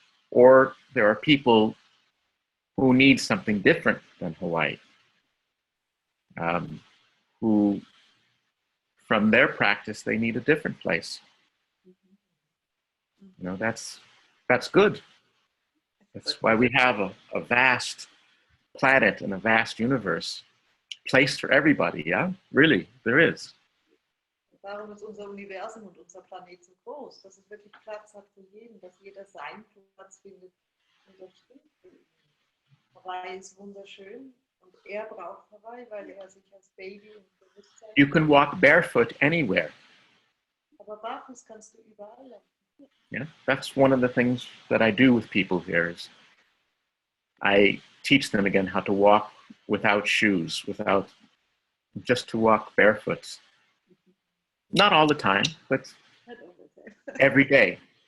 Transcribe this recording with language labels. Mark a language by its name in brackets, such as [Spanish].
[English] Or there are people who need something different than Hawaii, who from their practice, they need a different place. You know, that's good. That's why we have a vast planet and a vast universe, place for everybody, yeah? Really, there is. [German] Darum ist unser Universum und unser Planet so groß, dass es wirklich Platz hat für jeden, dass jeder seinen Platz findet. Und das stimmt. Hawaii ist wunderschön und er braucht Hawaii, weil er sich als Baby und Bewusstsein. [English] You can walk barefoot anywhere. [German] Aber barfuß kannst du überall laufen. [English] Yeah, that's one of the things that I do with people here is I teach them again how to walk without shoes, just to walk barefoot. Not all the time, but every day.